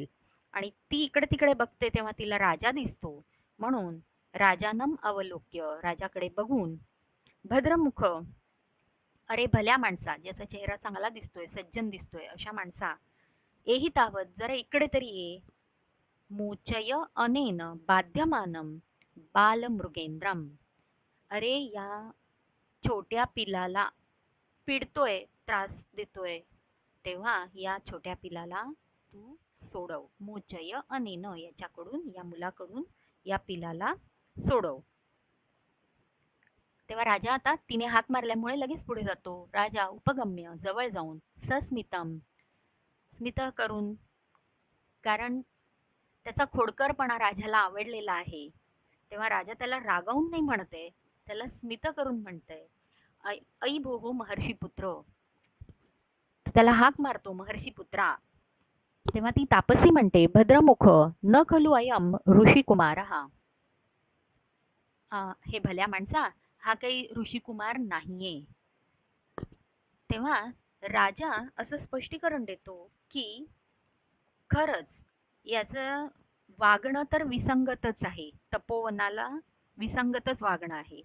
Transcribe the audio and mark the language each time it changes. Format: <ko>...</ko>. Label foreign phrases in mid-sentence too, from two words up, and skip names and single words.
<mr>आणि ती इकडे तिकडे बघते तेव्हा तिला राजा दिसतो. म्हणून</mr> <sa>राजानम अवलोक्य,</sa> <mr>राजाकडे बघून, भद्रमुख, अरे भल्या माणसा, ज्याचा चेहरा चांगला दिसतोय, सज्जन दिसतोय, अशा माणसा,</mr> <sa>एही तावत,</sa> <mr>जरा इकडे तरी ये.</mr> <sa>मोचय अनेन बाध्यमानम बालमृगेंद्रम.</sa> <mr>अरे या छोट्या पिलाला पिडतोय, त्रास देतोय, तेव्हा या छोट्या पिलाला तू सोडव.</mr> <sa>मोचय अनेन,</sa> <mr>याच्याकडून, या मुलाकडून या पिलाला सोडव. तेव्हा राजा, आता तिने हाक मारल्यामुळे लगेच पुढे जातो.</mr> <sa>राजा उपगम्य,</sa> <mr>जवळ जाऊन, सस्मितम, स्मित करून, कारण त्याचा खोडकरपणा राजाला आवडलेला आहे. तेव्हा राजा त्याला रागावून नाही म्हणते, त्याला स्मित करून म्हणते,</mr> <sa>ऐ भोहो महर्षी पुत्र.</sa> <mr>त्याला हाक मारतो, महर्षी पुत्रा. तेव्हा ती तापसी म्हणते,</mr> <sa>भद्रमुख, न खलु अयम ऋषी कुमार.</sa> <mr>हे भल्या माणसा, हा काही ऋषिकुमार नाहीये. तेव्हा राजा असं स्पष्टीकरण देतो, की खरंच याचं वागणं तर विसंगतच आहे, तपोवनाला विसंगतच वागणं आहे.</mr>